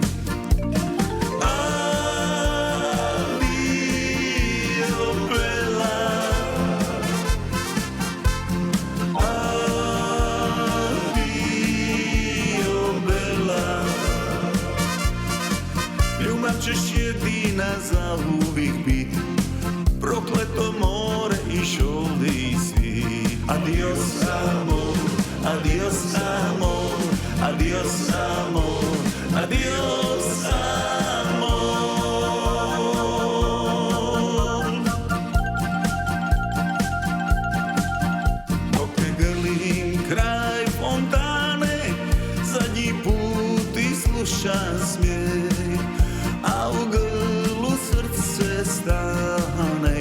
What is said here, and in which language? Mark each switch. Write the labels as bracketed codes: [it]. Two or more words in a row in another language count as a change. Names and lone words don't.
[it] Adio bela, adio bela. [hr] Ljubav ćeš jedina za uvijek bit, prokleto more i šolde i svi. [es] Adios amor, adios amor, adios amor, adios amor. [hr] Dok te grlim kraj fontane, zadnji put i slušam smijeh, a u grlu srce stane.